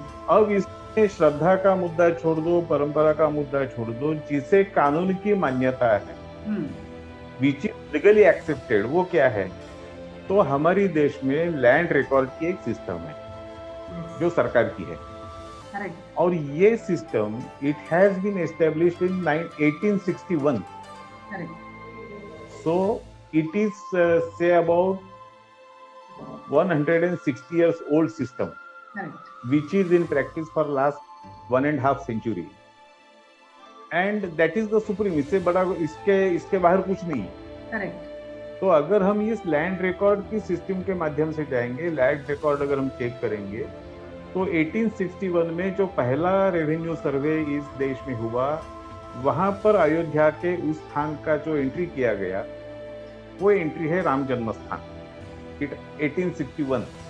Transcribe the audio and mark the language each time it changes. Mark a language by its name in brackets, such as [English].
[Hindi] अब इसमें श्रद्धा का मुद्दा छोड़ दो, परंपरा का मुद्दा छोड़ दो, जिसे कानून की मान्यता है, [English] which is legally accepted, [Hindi] वो क्या है? तो हमारी देश में लैंड रिकॉर्ड की एक सिस्टम है जो सरकार की है। [English] Correct. [Hindi] और ये [English] System it has been established in 1861। Correct. So it is say about 160 years old system. Correct. Which is in practice for last 1.5 century. And that is the supreme. [Hindi] इससे बड़ा इसके बाहर कुछ नहीं है। [English] Correct. [Hindi] तो अगर हम इस लैंड रिकॉर्ड की सिस्टम के माध्यम से जाएंगे, लैंड रिकॉर्ड अगर हम चेक करेंगे, तो 1861 में जो पहला रेवेन्यू सर्वे इस देश में हुआ, वहां पर अयोध्या के उस स्थान का जो एंट्री किया गया, वो एंट्री है राम जन्म स्थान, 1861।